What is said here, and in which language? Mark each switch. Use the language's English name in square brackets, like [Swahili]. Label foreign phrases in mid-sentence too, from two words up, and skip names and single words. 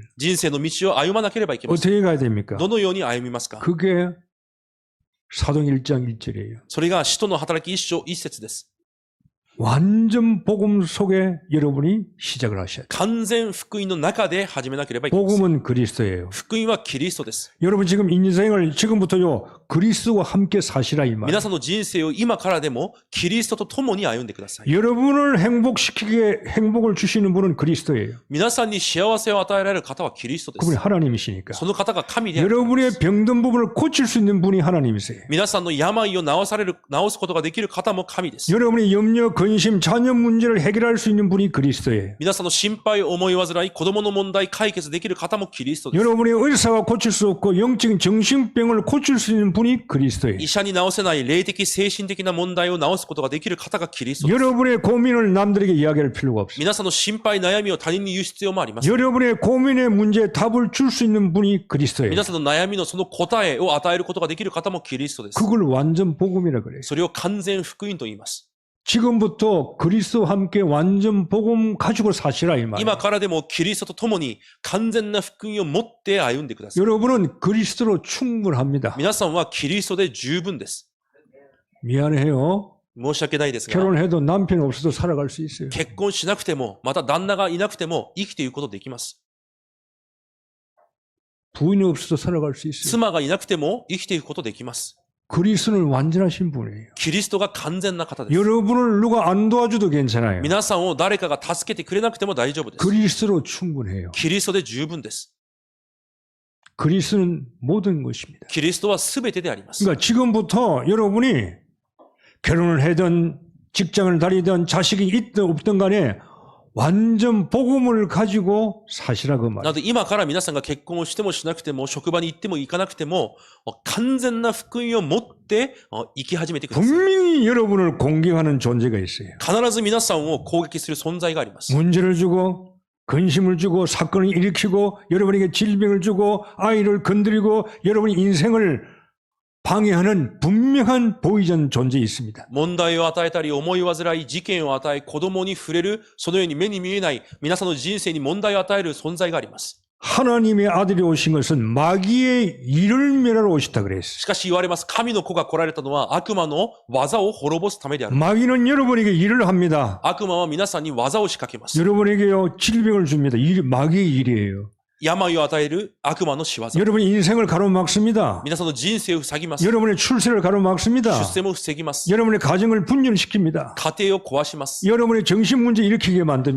[Japanese] 人生の道を歩まなければいけません。 [Korean] 어떻게 가야 됩니까? [Japanese] どのように歩みますか？ [Korean] 그게 사도행 1장 1절이에요. [Japanese] それが使徒の働き一章一節です。 [Korean] 완전 복음 속에 여러분이 시작을 하셔야 돼요. [Japanese] 完全福音の中で始めなければいけません。 [Korean] 복음은 그리스도예요. [Japanese] 福音はキリストです。 [Korean] 여러분 지금 인생을 지금부터요 그리스도와 함께 사시라 이 [Japanese] 皆 [Korean] 말. [Japanese] さんの人生を今からでもキリストと共に歩んでください。 [Korean] 여러분을 행복시키게 행복을 주시는 분은 그리스도예요. [Japanese] 皆さんに幸せを与えられる方はキリストで [Korean] 그분이 [Japanese] す。 [Korean] 하나님이시니까. [Japanese] その方が神であるからで [Korean] 여러분의 [Japanese] す。 [Korean] 병든 부분을 고칠 수 있는 분이 하나님이세요. [Japanese] 皆さんの病を治すことができる方も神です。 [Korean] 여러분의 염려, 근심, 자녀 문제를 해결할 수 있는 분이 그리스도예요. [Japanese] 皆さんの心配、思い煩い、子供の問題解決できる方もキリストです。 [Korean] 여러분의 의사가 고칠 수 없고 영적인 정신병을 고칠 수 있는 분이 그리스도예요. [Japanese] 医者に治せない霊的、精神的な問題を治すことができる方がキリストです。 [Korean] 여러분의 고민을 남들에게 이야기할 필요가 없어요. [Japanese] 皆さんの心配、悩みを他人に言う必要もありません。 [Korean] 여러분의 고민의 문제에 답을 줄 수 있는 분이 그리스도예요. [Japanese] 皆さんの悩みのその答えを与えることができる方もキリストです。 [Korean] 그걸 완전 복음이라 그래요. [Japanese] それを完全福音と言います。 [Korean] 지금부터 그리스도와 함께 완전 복음 가지고 사시라 이 말이에요. [Japanese] 今からでもキリストと共に完全な福音を持って歩んでください。 [Korean] 여러분은 그리스도로 충분합니다. [Japanese] 皆さんはキリストで十分です。 [Korean] 미안해요. [Japanese] 申し訳ないですが、 [Korean] 결혼해도 남편 없어도 살아갈 수 있어요. [Japanese] 結婚しなくても、また旦那がいなくても生きていくことできます。 [Korean] 부인이 없어도 살아갈 수 있어요. [Japanese] 妻がいなくても生きていくことできます。 [Korean] 그리스도는 완전하신 분이에요. [Japanese] キリストが完全な方です。 [Korean] 여러분을 누가 안 도와줘도 괜찮아요. [Japanese] 皆さんを誰かが助けてくれなくても大丈夫です。 [Korean] 그리스도로 충분해요. [Japanese] キリストで十分です。 [Korean] 그리스도는 모든 것입니다. [Japanese] キリストは全てであります。 [Korean] 그러니까 지금부터 여러분이 결혼을 하든 직장을 다니든 자식이 있든 없든 간에 완전 복음을 가지고 사시라 그 [Japanese] な [Korean] 말. [Japanese] ので今から皆さんが結婚をしてもしなくても、職場に行っても行かなくても、完全な福音を持って生き始めてください。 [Korean] 분명히 여러분을 공경하는 존재가 있어요. [Japanese] 必ず皆さんを攻撃する存在があります。 [Korean] 문제를 주고 근심을 주고 사건을 일으키고 여러분에게 질병을 주고 아이를 건드리고 여러분의 인생을 방해하는 분명한 보이전 존재 있습니다. [Japanese] 問題を与えたり、思い煩い、事件を与え、子供に触れる、そのように目に見えない、皆さんの人生に問題を与える存在があります。 [Korean] 하나님의 아들이 오신 것은 마귀의 일을 멸하러 오셨다 그랬어요. [Japanese] しかし言われます。神の子が来られたのは悪魔の技を滅ぼすためである。 [Korean] 마귀는 여러분에게 일을 합니다. [Japanese] 悪魔は皆さんに技を仕掛けます。 [Korean] 여러분에게요 질병을 줍니다. 마귀의 일이에요. [Japanese] 病を与える悪魔の仕業。 [Korean] 여러분의 인생을 가로막습니다. [Japanese] 皆さんの人生を塞ぎます。 [Korean] 여러분의 출세를 가로막습니다. [Japanese] 出世も防ぎます。 [Korean] 여러분의 가정을 분열시킵니다. [Japanese] 家庭を壊します。 [Korean] 여러분의 정신 문제 일으키게 만듭니다.